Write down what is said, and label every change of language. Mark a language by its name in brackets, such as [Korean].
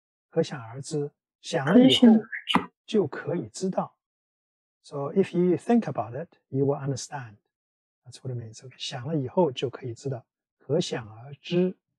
[Chinese] 可想而知. 想了以后就可以知道. [English] So if you think about it, you will understand. That's what it means. [Chinese] Okay, 想了以后就可以知道，可想而知。